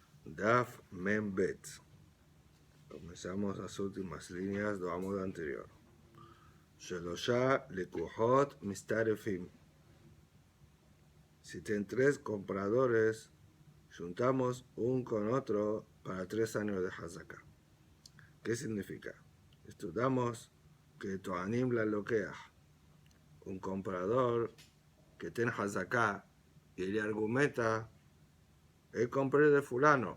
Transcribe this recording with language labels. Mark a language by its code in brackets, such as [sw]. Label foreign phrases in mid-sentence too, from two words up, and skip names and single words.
[he] דף מם בית. [es] Comenzamos las últimas líneas del Amud anterior. [he] שלושה לקוחות מצטרפים. [es] Si tienen tres compradores, juntamos un con otro para 3 años de Hazaka. ¿Qué significa? Estudiamos que [he] טוענים ללוקח. [es] Un comprador que tiene Hazaka y le argumenta, compré de fulano.